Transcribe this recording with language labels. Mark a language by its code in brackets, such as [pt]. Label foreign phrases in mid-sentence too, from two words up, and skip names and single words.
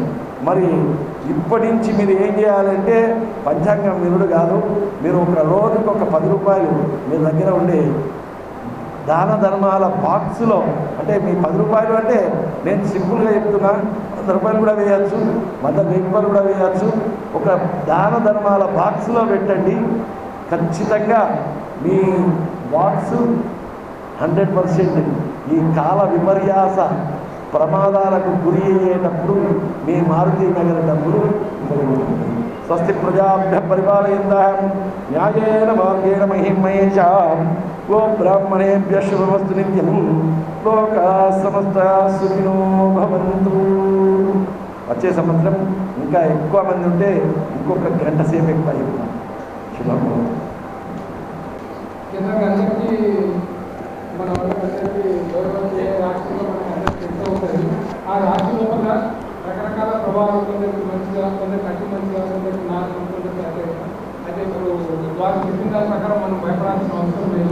[te] మరి ఇప్పటి నుంచి మీరు ఏం చేయాలంటే పంచాంగం వినుడు కాదు, మీరు ఒక రోజుకి ఒక 10 రూపాయలు మీ దగ్గర ఉండే దాన ధర్మాల బాక్సులో, అంటే మీ 10 రూపాయలు అంటే నేను సింపుల్గా చెప్తున్నా, 100 రూపాయలు కూడా వేయచ్చు, 100 రూపాయలు కూడా వేయచ్చు. ఒక దాన ధర్మాల బాక్స్లో పెట్టండి. ఖచ్చితంగా మీ బాక్సు 100% ఈ కాల విపర్యాస ప్రమాదాలకు గురి అయ్యేటప్పుడు మీ మారుతి నగర డబ్బులు [sa] స్వస్తి ప్రజాభ్య పరిపాలయంతాం న్యాయేన మార్గేణ మహిమహేషాం గో బ్రాహ్మణేభ్య శుభమస్తు నిత్యం లోకా సమస్తా సుఖినో భవంతు. [te] వచ్చే సంవత్సరం ఇంకా ఎక్కువ మంది ఉంటే ఇంకొక గంట సేపు ఎక్కువ చెప్తాం. శుభం. మన వాళ్ళందరికీ గౌరవం ఏ రాష్ట్రంలో మనకి అందరికీ ఎంతో ఉంటుంది. ఆ రాష్ట్రం లోపల రకరకాల ప్రభావాలు, కొందరికి మంచిగా, కొందరికి అతి మంచిగా, కొందరికి నాశనం, కొందరికి అయితే ఇప్పుడు వారు చెప్పిన దాని ప్రకారం మనం భయపడాల్సిన అవసరం లేదు.